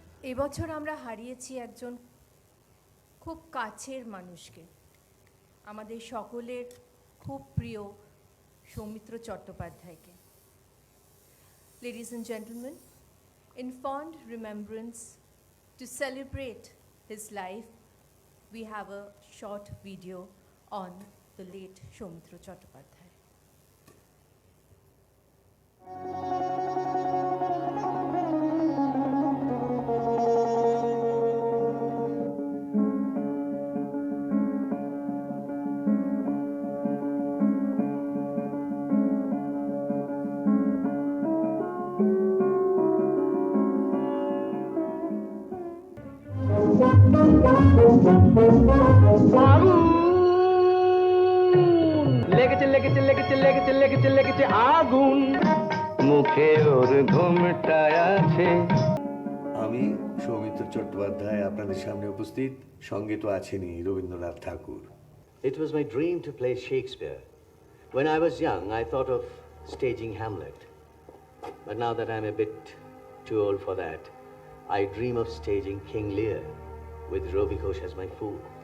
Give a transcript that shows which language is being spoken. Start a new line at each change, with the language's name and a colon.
Bangla: এবছর আমরা হারিয়েছি একজন খুব কাছের মানুষকে, আমাদের সকলের খুব প্রিয় Soumitra চট্টোপাধ্যায়কে।
English: Ladies and gentlemen, in fond remembrance to celebrate his life, we have a short video on the late Soumitra Chattopadhyay.
Bangla: লেগেছে লেগেছে লেগেছে লেগেছে লেগেছে লেগেছে আগুন, মুখে ওর ঘুমটায় আছে। আমি সৌমিত্র চট্টোপাধ্যায় আপনাদের সামনে উপস্থিত, সঙ্গে তো আছেনই রবীন্দ্রনাথ ঠাকুর।
English: It was my dream to play Shakespeare. When I was young, I thought of staging Hamlet. But now that I'm a bit too old for that, I dream of staging King Lear with Robbie Ghosh as my fool.